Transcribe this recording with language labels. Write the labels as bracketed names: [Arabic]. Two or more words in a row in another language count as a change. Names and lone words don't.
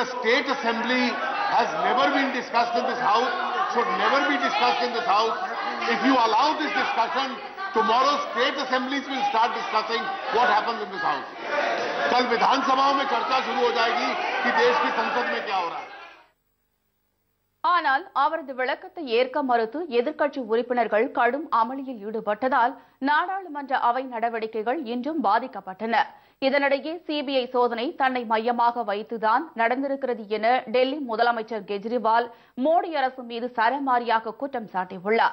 [English] state assembly has never been discussed in this house, should never be discussed in this house. If you allow this discussion, tomorrow state assemblies will start discussing what happens in this house. [Hindi] कल विधानसभाओं में चर्चा शुरू हो जाएगी कि देश की संसद में क्या हो रहा है. [Tamil] ஆனால் அவரது விளக்கத்தை ஏற்க மறுத்து எதிர்க்கட்சி உறுப்பினர்கள் கடும் அமளியில் ஈடுபட்டதால் நாடாளுமன்ற அவை நடவடிக்கைகள் இன்றும் பாதிக்கப்பட்டன. இதனிடையே சிபிஐ சோதனை தன்னை மையமாக வைத்துதான் நடந்திருக்கிறது என டெல்லி முதலமைச்சர் கெஜ்ரிவால் மோடி அரசு மீது சரமாரியாக குற்றம் சாட்டியுள்ளார்.